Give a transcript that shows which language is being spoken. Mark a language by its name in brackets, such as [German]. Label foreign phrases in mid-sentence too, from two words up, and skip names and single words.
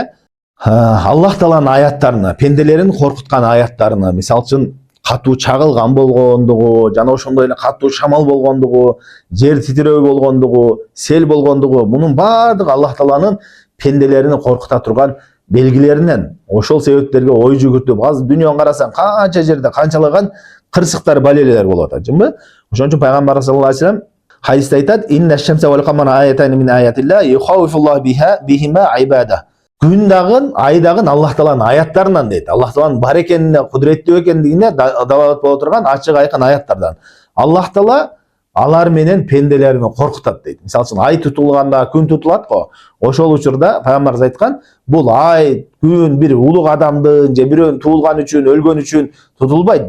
[Kyrgyz] Аллах Тааланын аяттарына, пенделерин коркуткан аяттарына, мисалы үчүн катуу чагылган болгондугу, жана ошондой эле катуу шамал болгондугу, жер титирөө болгондугу, сел болгондугу, мунун баардыгы Аллах Тааланын пенделерини коркута турган белгилеринен. Ошол себептерге ой жүгүртүп, азыр дүйнөнү карасаң, канча жерде канчалаган кырсыктар, балелер болуп атат, жынбы? Ошон үчүн Пайгамбар [Arabic] صلى الله عليه وسلم [Kyrgyz] хадисте айтат: [Arabic] "إن الشمس والقمر آيتان من آيات الله يخوف الله بهما عباده." [Kyrgyz] Күн дагы, ай дагы Аллах Тааланын аяттарынан дейт. Аллах Тааланын бар экенине, кудуреттүү экендигине далалат боло турган ачык айкын аяттардан. Аллах Таала алар менен пенделерин коркутат дейт. Мисалы үчүн ай тутулганда, күн тутулат го. Ошол учурда Пайгамбарыбыз айткан, бул ай, күн бир улуг адамдын же бирөөнүн туулган үчүн, өлгөн үчүн тутулбайт.